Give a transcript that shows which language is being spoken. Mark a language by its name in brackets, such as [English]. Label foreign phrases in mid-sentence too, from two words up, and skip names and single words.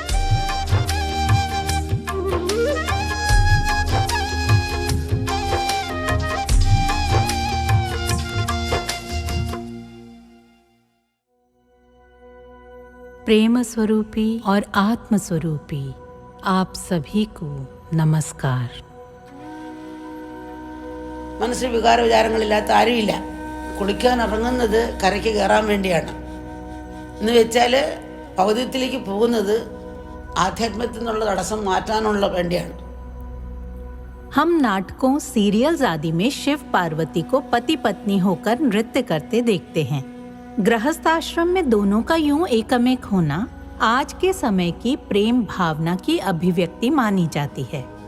[Hindi] प्रेम स्वरूपी और आत्म स्वरूपी आप सभी को नमस्कार। [Malayalam] മനസ്സിൽ വികാര വിചാരങ്ങളില്ലാത്ത ആരുമില്ല. കുളിക്കാൻ ഇറങ്ങുന്നത് കരയ്ക്ക് കയറാൻ വേണ്ടിയാണ് എന്ന് വെച്ചാൽ പൗതിയത്തിലേക്ക് പോകുന്നത് ആധ്യാത്മത്തിൽ നിന്നുള്ള തടസ്സം മാറ്റാനുള്ള വേണ്ടിയാണ്. [Hindi] हम नाटकों, सीरियल्स आदि में शिव पार्वती को पति पत्नी होकर नृत्य करते देखते हैं। गृहस्थ आश्रम में दोनों का यूं एकमेक होना आज के समय की प्रेम भावना की अभिव्यक्ति मानी जाती है।